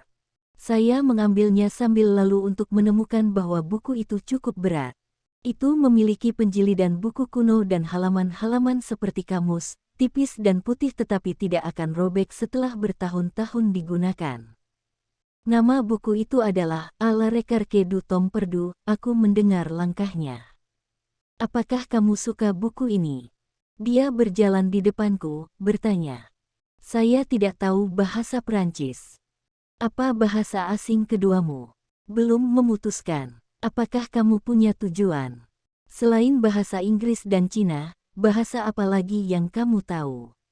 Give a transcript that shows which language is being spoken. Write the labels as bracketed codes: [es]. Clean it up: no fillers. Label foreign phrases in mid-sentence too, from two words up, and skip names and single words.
[id] Saya mengambilnya sambil lalu untuk menemukan bahwa buku itu cukup berat. Itu memiliki penjilidan buku kuno dan halaman-halaman seperti kamus, tipis dan putih tetapi tidak akan robek setelah bertahun-tahun digunakan. Nama buku itu adalah A la recherche du Tom perdu, aku mendengar langkahnya. Apakah kamu suka buku ini? Dia berjalan di depanku, bertanya. Saya tidak tahu bahasa Prancis. Apa bahasa asing keduamu? Belum memutuskan. Apakah kamu punya tujuan? Selain bahasa Inggris dan Cina, bahasa apa lagi yang kamu tahu?